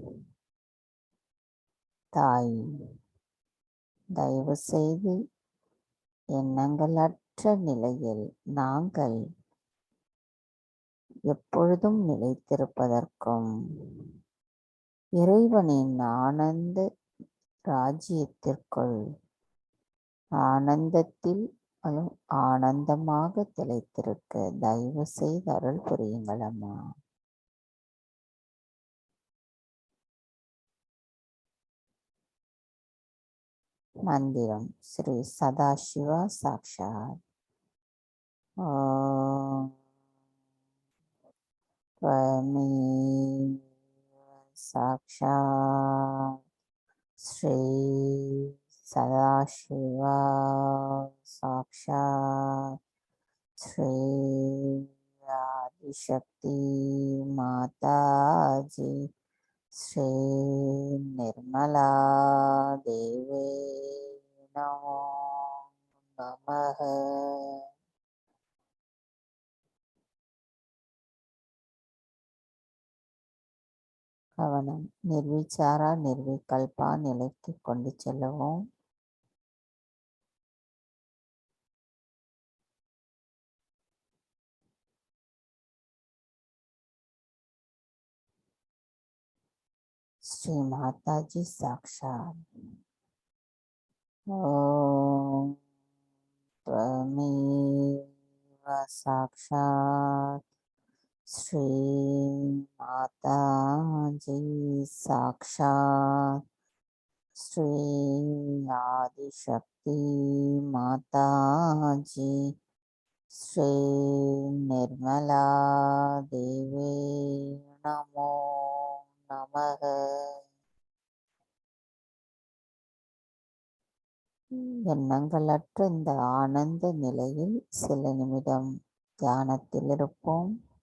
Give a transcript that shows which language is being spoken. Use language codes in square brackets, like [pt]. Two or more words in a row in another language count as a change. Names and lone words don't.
[ta] தாய், தயவு செய்து எண்ணங்களற்ற நிலையில் நாங்கள் எப்பொழுதும் நிலைத்திருப்பதற்கும் இறைவனின் ஆனந்த ராஜ்யத்திற்குள் ஆனந்தத்தில் ஆனந்தமாக திளைத்திருக்க தயவு செய்து அருள் புரியுங்கள் அம்மா. மந்திரம் ஸ்ரீ சதாசிவா சாக்ஷாத். [sa] ஓம் त्वमेव साक्षात् श्री सदाशिवा साक्षात् श्री आदिशक्ति माताजी श्री निर्मला देवी नमो नमः. [ta] கவனம் [sa] निर्विचारा निर्विकल्पा [ta] நிலைக்கு கொண்டு செல்லவும். ஸ்ரீ மாதாஜி சாக்ஷாத். [sa] ஓம் त्वमेव साक्षात् श्री माताजी साक्षात् श्री आदिशक्ति माताजी श्री निर्मला देवी नमो नमः. [ta] எண்ணங்களற்ற இந்த ஆனந்த நிலையில் சில நிமிடம் தியானத்தில் இருப்போம்.